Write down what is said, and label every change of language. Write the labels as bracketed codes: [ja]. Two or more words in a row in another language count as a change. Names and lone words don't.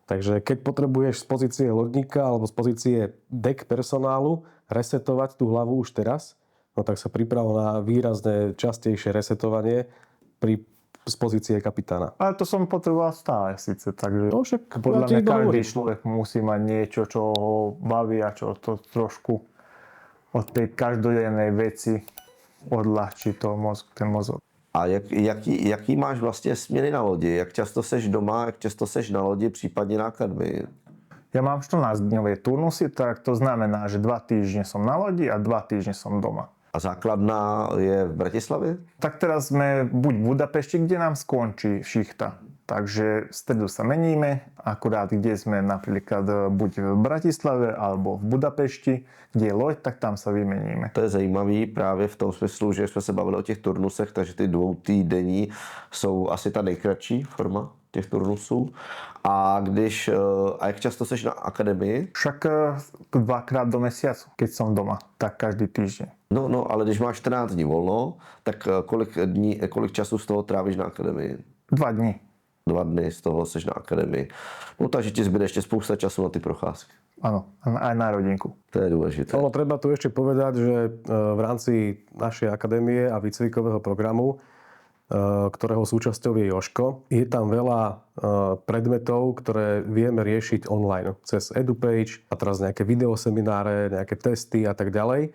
[sk] Takže keď potrebuješ z pozície lodníka alebo z pozície deck personálu resetovať tú hlavu už teraz, no tak sa priprav na výrazné častejšie resetovanie z pozície kapitána. Ale to som potreboval stále síce, takže No však podľa ja ti mňa každý dohovorím. človek musí mať niečo, čo ho baví a čo to trošku od tej každodennej veci odľahčí ten mozog. [cs] A jaký máš vlastně směny na lodi? Jak často seš doma, jak často seš na lodi, případně na akademii? [sk] Ja mám 14-dňové turnusy, tak to znamená, že 2 týždne som na lodi a 2 týždne som doma. A základná je v Bratislavě? Tak teraz sme buď v Budapešti, kde nám skončí šichta. Takže v stredu sa meníme, akurát kde sme napríklad buď v Bratislave alebo v Budapešti, kde je loď, tak tam sa vymeníme. [cs] To je zajímavý právě v tom smyslu, že jsme se bavili o těch turnusech, takže ty 2 týdenní jsou asi ta nejkratší forma těch turnusů. A jak často seš na akademii? [sk] Však 2-krát do mesiacu, keď som doma, tak každý týždeň. [cs] No, ale když máš 14 dní volno, tak kolik času z toho trávíš na akademii? [sk] 2 dní. [cs] 2 dny z toho seš na akademii. No takže ti zbyde ešte spousta času na ty procházky. [sk] Áno, aj na rodinku. To je dôležité. Ono treba tu ešte povedať, že v rámci našej akadémie a výcvikového programu, ktorého súčasťou je Jožko, je tam veľa predmetov, ktoré vieme riešiť online cez EduPage a teraz nejaké videosemináre, nejaké testy a tak ďalej.